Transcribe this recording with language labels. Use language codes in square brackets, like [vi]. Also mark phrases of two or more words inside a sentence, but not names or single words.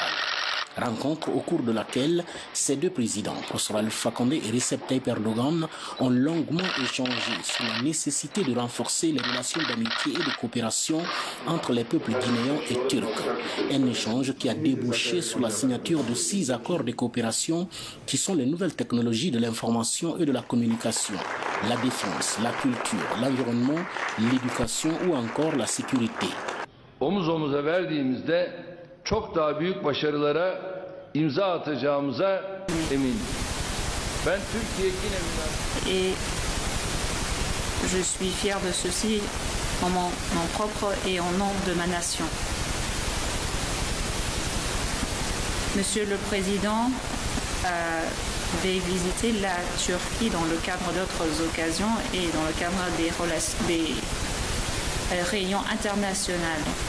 [fr] Rencontre au cours de laquelle ces deux présidents, Professeur Alpha Condé et Recep Tayyip Erdogan, ont longuement échangé sur la nécessité de renforcer les relations d'amitié et de coopération entre les peuples guinéens et turcs. Un échange qui a débouché sur la signature de 6 accords de coopération qui sont les nouvelles technologies de l'information et de la communication, la défense, la culture, l'environnement, l'éducation ou encore la sécurité. [tr] Omuz omuza verdiğimizde çok daha büyük başarılara imza atacağımıza eminim. Ben Türkiye [fr] Et je suis fier de ceci en mon nom propre et en nom de ma nation. Monsieur le Président avait visité la Turquie dans le cadre d'autres occasions et dans le cadre des réunions internationales.